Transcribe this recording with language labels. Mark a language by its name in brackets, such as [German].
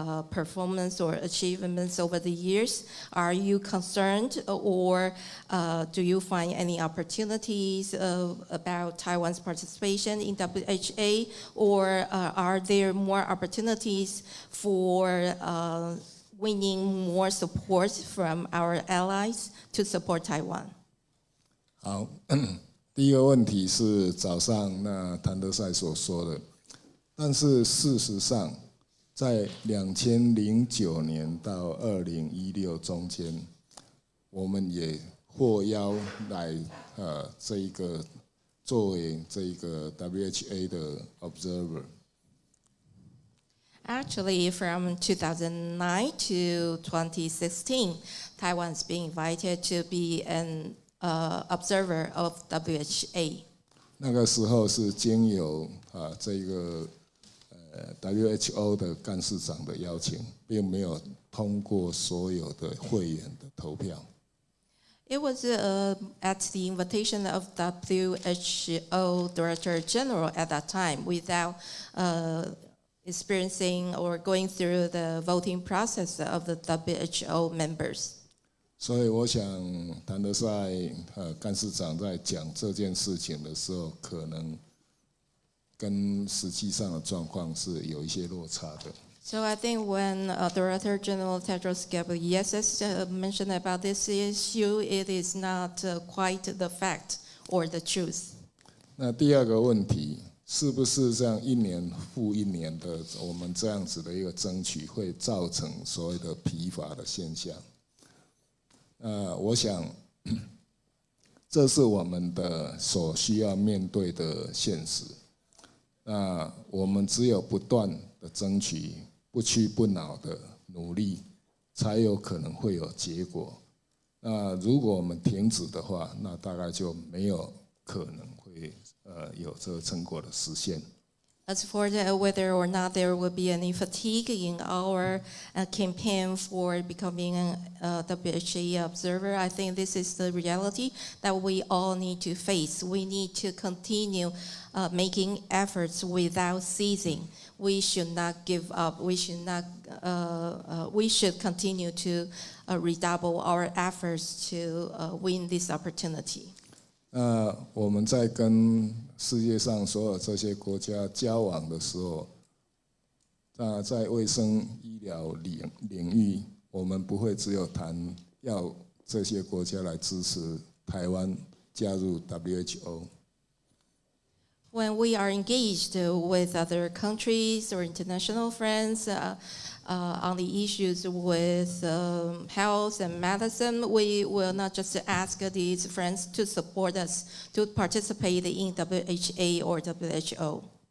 [English] performance or achievements over the years, are you concerned, or do you find any opportunities about Taiwan's participation in WHA, or are there more opportunities for winning more support from our allies to support Taiwan? [Chinese] 好，第一个问题是早上那谭德赛所说的，但是事实上，在2009年到2016中间，我们也获邀来这一个作为这一个 WHA 的 observer。 [English] Actually, from 2009 to 2016, Taiwan's been invited to be an observer of WHA. [Chinese] 那个时候是经由这个WHO 的干事长的邀请，并没有通过所有的会员的投票。 [English] It was at the invitation of WHO Director General at that time, without experiencing or going through the voting process of the WHO members. [Chinese] 所以我想，谭德赛干事长在讲这件事情的时候，可能跟实际上的状况是有一些落差的。 [English] So I think when Director General Tedros Ghebreyesus mentioned about this issue, it is not quite the fact or the truth. [Chinese] 那第二个问题，是不是这样1年复1年的我们这样子的一个争取，会造成所谓的疲乏的现象？我想，这是我们的所需要面对的现实。那我们只有不断的争取，不屈不挠的努力，才有可能会有结果。那如果我们停止的话，那大概就没有可能会有这个成果的实现。 [English] As for whether or not there will be any fatigue in our campaign for becoming a WHA observer, I think this is the reality that we all need to face. We need to continue making efforts without ceasing. We should not give up. We should not. We should continue to redouble our efforts to win this opportunity. [Chinese] 我们在跟世界上所有这些国家交往的时候，在卫生医疗领域，我们不会只有谈要这些国家来支持台湾加入 WHO。 [English] When we are engaged with other countries or international friends on the issues with health and medicine, we will not just ask these friends to support us to participate in WHA or WHO.